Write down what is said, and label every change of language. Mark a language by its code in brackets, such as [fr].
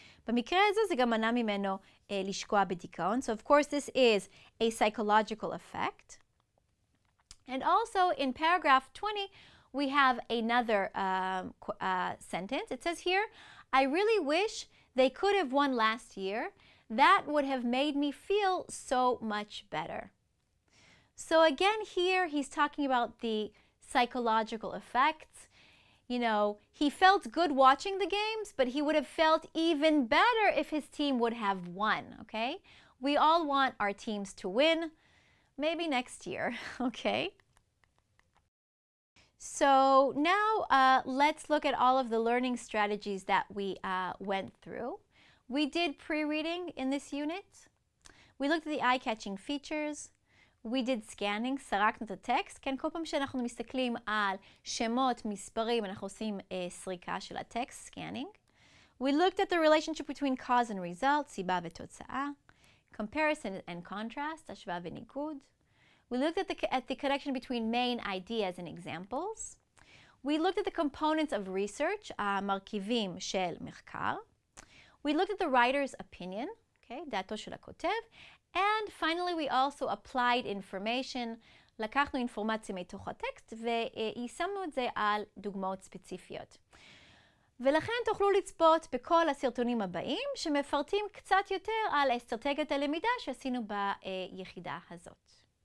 [he] במקרה הזה זה גם מנע ממנו לשקוע בדיכאון. [en] So of course this is a psychological effect. And also in paragraph 20 we have another sentence. It says here, I really wish they could have won last year. That would have made me feel so much better. So again here he's talking about the psychological effects. You know, he felt good watching the games, but he would have felt even better if his team would have won, okay? We all want our teams to win, maybe next year, okay? So now let's look at all of the learning strategies that we went through. We did pre-reading in this unit. We looked at the eye-catching features. We did scanning, [he] סרקנו את הטקסט. כן, כל פעם שאנחנו מסתכלים על שמות, מספרים, אנחנו עושים סריקה של הטקסט, scanning. [en] We looked at the relationship between cause and result, [he] סיבה ותוצאה. [en] Comparison and contrast, [he] השוואה וניגוד. [en] We looked at the connection between main ideas and examples. We looked at the components of research, [he] המרכיבים של מחקר. [en] We looked at the writer's opinion, okay, [he] דעתו של הכותב. [en] And finally we also applied information, [he] לקחנו אינפורמציה מתוך הטקסט ויישמנו את זה על דוגמאות ספציפיות. ולכן תוכלו לצפות בכל הסרטונים הבאים שמפרטים קצת יותר על אסטרטגיית הלמידה שעשינו ביחידה הזאת.